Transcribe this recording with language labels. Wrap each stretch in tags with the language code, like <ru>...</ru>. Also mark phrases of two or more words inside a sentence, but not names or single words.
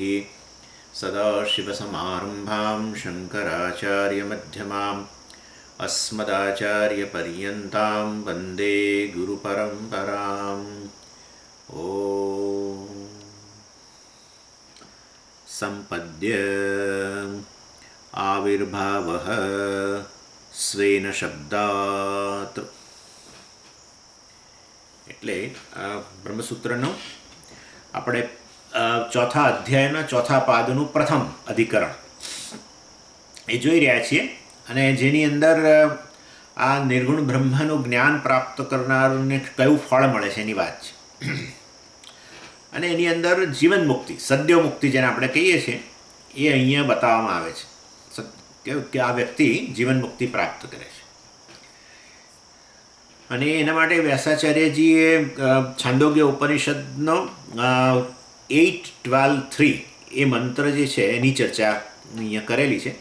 <sa>सदाशिवसमारम्भां शङ्कराचार्यमध्यमाम् अस्मदाचार्यपर्यन्तां वन्दे गुरुपरम्पराम्। ॐ सम्पद्य आविर्भावः स्वेन शब्दात्</sa> <gu>એટલે બ્રહ્મસૂત્રનો આપણે ચોથા અધ્યાયના ચોથા પાદનું પ્રથમ અધિકરણ એ જોઈ રહ્યા છીએ અને જેની અંદર આ નિર્ગુણ બ્રહ્મનું જ્ઞાન પ્રાપ્ત કરનારને કયું ફળ મળે છે એની વાત છે અને એની અંદર જીવન મુક્તિ સદ્યો મુક્તિ જેને આપણે કહીએ છીએ એ અહીંયા બતાવવામાં આવે છે કે આ વ્યક્તિ જીવન મુક્તિ પ્રાપ્ત કરે છે અને એના માટે વ્યાસાચાર્યજીએ છાંદોગ્ય ઉપનિષદનો 8.12.3 એ મંત્ર જે છે એની ચર્ચા અહીંયા કરેલી છે.</gu>